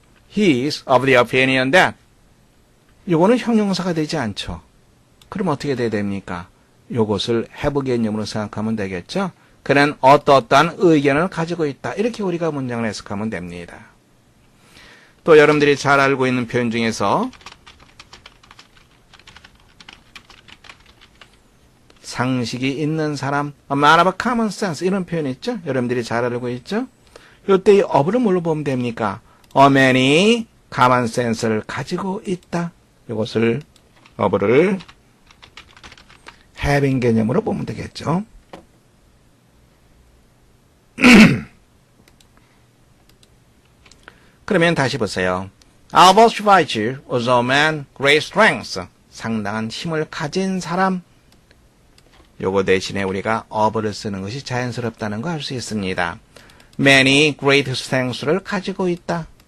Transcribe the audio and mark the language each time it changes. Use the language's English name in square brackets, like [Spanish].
[English] He is of the opinion that. [Korean] 요거는 형용사가 되지 않죠. 그럼 어떻게 돼야 됩니까? 요것을 have 개념으로 생각하면 되겠죠? 그는 어떠한 의견을 가지고 있다. 이렇게 우리가 문장을 해석하면 됩니다. 또 여러분들이 잘 알고 있는 표현 중에서 상식이 있는 사람, [English] a man of common sense [Korean] 이런 표현 있죠? 여러분들이 잘 알고 있죠? 이때 이 of를 뭘로 보면 됩니까? a man이 common sense를 가지고 있다. 이것을 of를 having 개념으로 보면 되겠죠. 그러면 다시 보세요. [English] Albert Schweitzer was a man great strength. [Korean] 상당한 힘을 가진 사람. 요거 대신에 우리가 of를 쓰는 것이 자연스럽다는 거 알 수 있습니다. [English] Many great strengths를 [Korean] 가지고 있다.